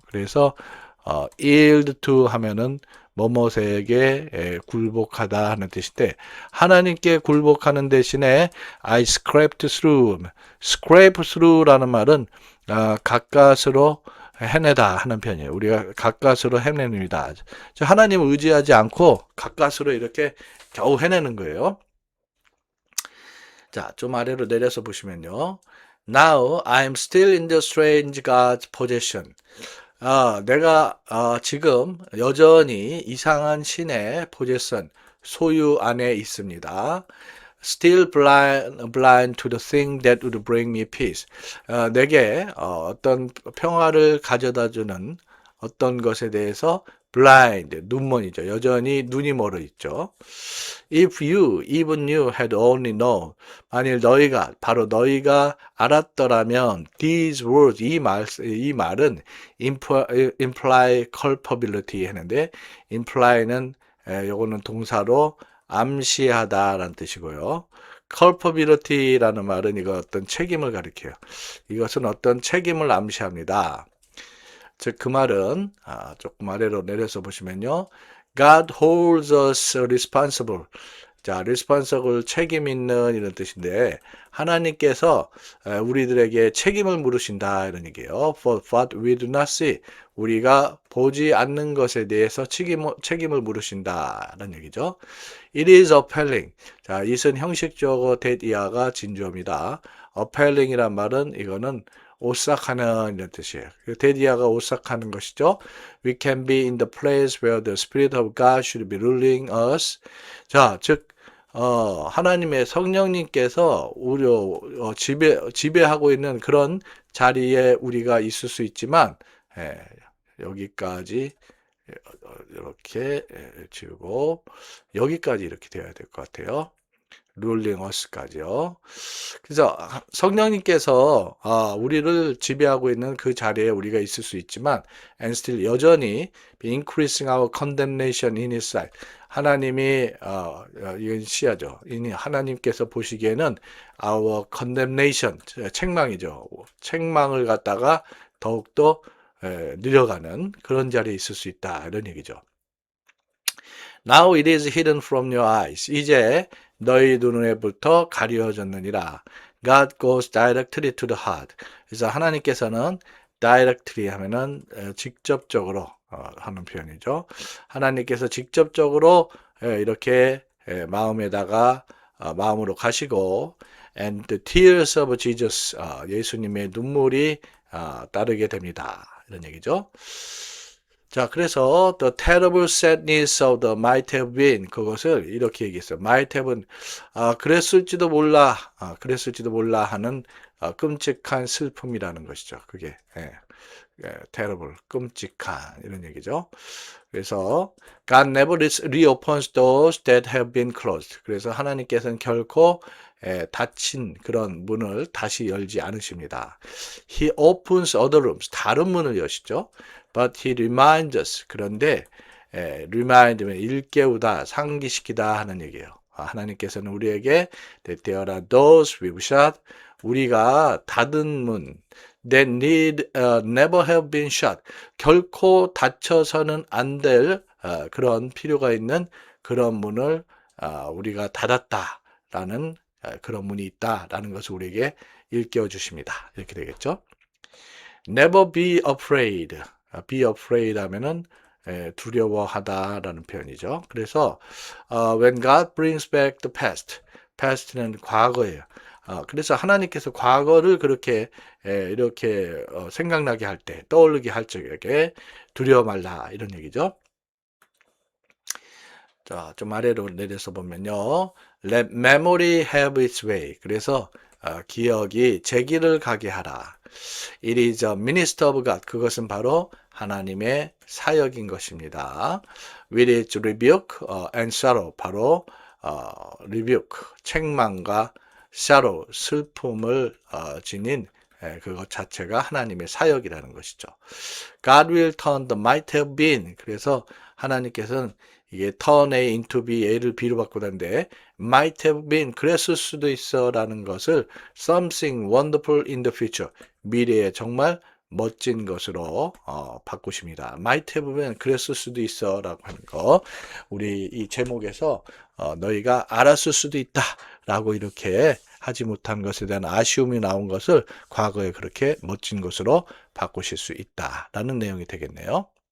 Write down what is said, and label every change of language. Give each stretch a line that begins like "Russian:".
Korean: 그래서 yield to 하면은 뭐뭐에게 굴복하다 하는 뜻인데 하나님께 굴복하는 대신에
English: I scraped through,
Korean: scrape through라는 말은 가까스로 해내다 하는 편이에요. 우리가 가까스로 해냅니다. 하나님을 의지하지 않고 가까스로 이렇게 겨우 해내는 거예요. 자, 좀 아래로 내려서 보시면요.
English: Now I'm still in the strange God's possession.
Korean: 내가 지금 여전히 이상한 신의 possession, 소유 안에 있습니다.
English: Still blind to the thing that would bring me peace.
Korean: 내게 어떤 평화를 가져다주는 어떤 것에 대해서 blind, 눈먼이죠. 여전히 눈이 멀어 있죠.
English: If you, even you had only known.
Korean: 만일 바로 너희가 알았더라면,
English: these words,
Korean: 이 말은 imply culpability 했는데, imply는 요거는 동사로 암시하다라는 뜻이고요. culpability라는 말은 이거 어떤 책임을 가리켜요. 이것은 어떤 책임을 암시합니다. 즉 그 말은 조금 아래로 내려서 보시면요.
English: God holds us responsible.
Korean: 자, responsible 책임 있는 이런 뜻인데 하나님께서 우리들에게 책임을 물으신다 이런 얘기예요.
English: For what we do not see.
Korean: 우리가 보지 않는 것에 대해서 책임을 물으신다라는 얘기죠.
English: It is appalling.
Korean: 자, 이은 형식적어 대디아가 진주어입니다. appalling이란 말은 이거는 오싹하는 이런 뜻이에요. 데디아가 오싹하는 것이죠.
English: We can be in the place where the Spirit of God should be ruling us.
Korean: 자, 즉 하나님의 성령님께서 우리 지배하고 있는 그런 자리에 우리가 있을 수 있지만 여기까지 이렇게 지우고 여기까지 이렇게 되어야 될 것 같아요.
English: ruling us까지요.
Korean: 그래서 성령님께서 우리를 지배하고 있는 그 자리에 우리가 있을 수 있지만
English: and still
Korean: 여전히
English: be increasing our condemnation in his sight.
Korean: 하나님이 이건 시야죠. 하나님께서 보시기에는
English: our condemnation
Korean: 책망이죠. 책망을 갖다가 더욱더 늘려가는 그런 자리에 있을 수 있다 이런 얘기죠.
English: Now it is hidden from your eyes.
Korean: 이제 너희 눈에부터 가려졌느니라.
English: God goes directly to the heart.
Korean: 그래서 하나님께서는 directly 하면은 직접적으로 하는 표현이죠. 하나님께서 직접적으로 이렇게 마음에다가 마음으로 가시고
English: and the tears of Jesus
Korean: 예수님의 눈물이 따르게 됩니다. 이런 얘기죠. 자, 그래서
English: the terrible sadness of the might have been
Korean: 그것을 이렇게 얘기했어요. might have는 그랬을지도 몰라, 그랬을지도 몰라 하는 끔찍한 슬픔이라는 것이죠. 그게 terrible, 끔찍한 이런 얘기죠.
English: 그래서 God never reopens doors that have been closed.
Korean: 그래서 하나님께서는 결코 닫힌 그런 문을 다시 열지 않으십니다.
English: He opens other rooms.
Korean: 다른 문을 여시죠.
English: But he reminds us.
Korean: 그런데 remind면 일깨우다, 상기시키다 하는 얘기예요. 하나님께서는 우리에게
English: that there are doors we've shut.
Korean: 우리가 닫은 문
English: that need never have been shut.
Korean: 결코 닫혀서는 안 될 그런 필요가 있는 그런 문을 우리가 닫았다라는 그런 문이 있다라는 것을 우리에게 일깨워 주십니다. 이렇게 되겠죠.
English: Never be afraid.
Korean: be afraid 하면은 두려워하다라는 표현이죠.
English: 그래서 when God brings back the past.
Korean: past는 과거예요. 그래서 하나님께서 과거를 그렇게 이렇게 생각나게 할 때, 떠올리게 할 적에 두려워 말라 이런 얘기죠. 자, 좀 아래로 내려서 보면요.
English: Let memory have its way.
Korean: 그래서 기억이 제 길을 가게 하라.
English: It is a minister of God.
Korean: 그것은 바로 하나님의 사역인 것입니다.
English: With its rebuke and sorrow.
Korean: 바로 rebuke, 책망과 sorrow, 슬픔을 지닌 그것 자체가 하나님의 사역이라는 것이죠.
English: God will turn the might have been.
Korean: 그래서 하나님께서는 이게 turn A into B, A를 B로 바꾸는데 might have been, 그랬을 수도 있어 라는 것을
English: something wonderful in the future,
Korean: 미래에 정말 멋진 것으로 바꾸십니다. might have been, 그랬을 수도 있어 라고 하는 거, 우리 이 제목에서 너희가 알았을 수도 있다 라고 이렇게 하지 못한 것에 대한 아쉬움이 나온 것을 과거에 그렇게 멋진 것으로 바꾸실 수 있다라는 내용이 되겠네요.